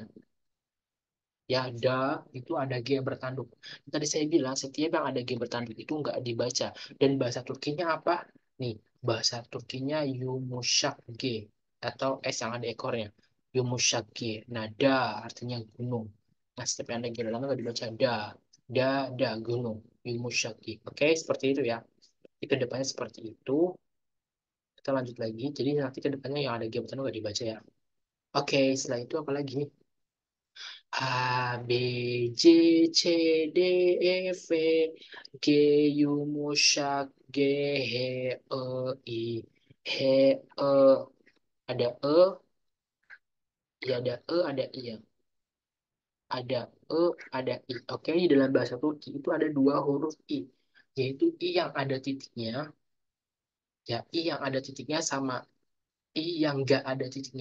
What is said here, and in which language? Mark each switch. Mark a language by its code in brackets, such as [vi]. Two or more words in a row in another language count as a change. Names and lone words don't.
[id] Ya, da itu ada G yang bertanduk. Tadi saya bilang setiap yang ada G bertanduk itu nggak dibaca. Dan bahasa Turkinya apa? Nih, bahasa Turkinya [tr] Yumuşak G [id] atau S yang ada ekornya. [tr] Yumuşak G. [id] Nah, da artinya gunung. Nah, setiap yang ada G bertanduk nggak dibaca da. Da, gunung. [tr] Yumuşak G. [id] Oke, seperti itu ya. Di kedepannya seperti itu. Kita lanjut lagi. Jadi nanti kedepannya yang ada G bertanduk nggak dibaca ya. Oke, setelah itu apa lagi? [tr] A, B, C, C, D, E, F, G, yumuşak, G, H, I, [id] H, ada ya ada ada I ya. Ada ada I. Oke, di dalam bahasa Turki itu ada dua huruf I, yaitu I yang ada titiknya, ya I yang ada titiknya sama I yang nggak ada titiknya.